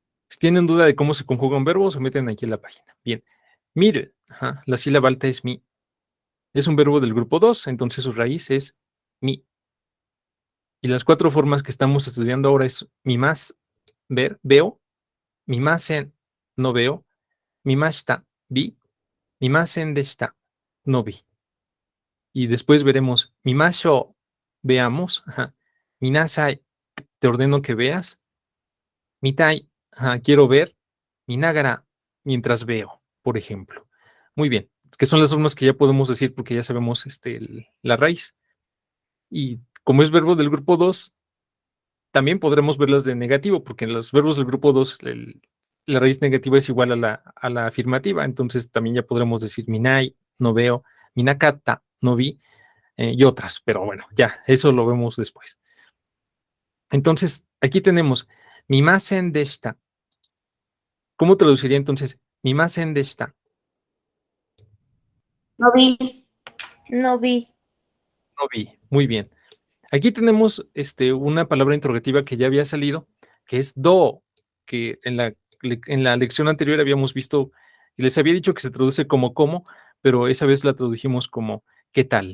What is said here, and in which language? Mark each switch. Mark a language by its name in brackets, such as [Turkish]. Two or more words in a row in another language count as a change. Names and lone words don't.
[Spanish] Si tienen duda de cómo se conjuga un verbo, se meten aquí en la página. Bien. Miru, la sílaba alta es mi. Es un verbo del grupo 2, entonces su raíz es mi. Y las 4 formas que estamos estudiando ahora es mimas, ver, veo, mimasen, no veo, mimashita, vi, mimasen deshita, no vi. Y después veremos mimasho, veamos, minasai, te ordeno que veas, mitai, quiero ver, minagara, mientras veo, por ejemplo. Muy bien, que son las formas que ya podemos decir porque ya sabemos la raíz. Y como es verbo del grupo 2, también podremos verlas de negativo, porque en los verbos del grupo 2 la raíz negativa es igual a la afirmativa, entonces también ya podremos decir minai, no veo, minakata, no vi, y otras, pero bueno, ya, eso lo vemos después. Entonces, aquí tenemos [Japanese] 見ませんでした. [Spanish] ¿Cómo traduciría entonces [Japanese] 見ませんでした? [Spanish] No vi. No vi. No vi, muy bien. Aquí tenemos una palabra interrogativa que ya había salido, que es do, que en la lección anterior habíamos visto, y les había dicho que se traduce como cómo, pero esa vez la tradujimos como ¿qué tal?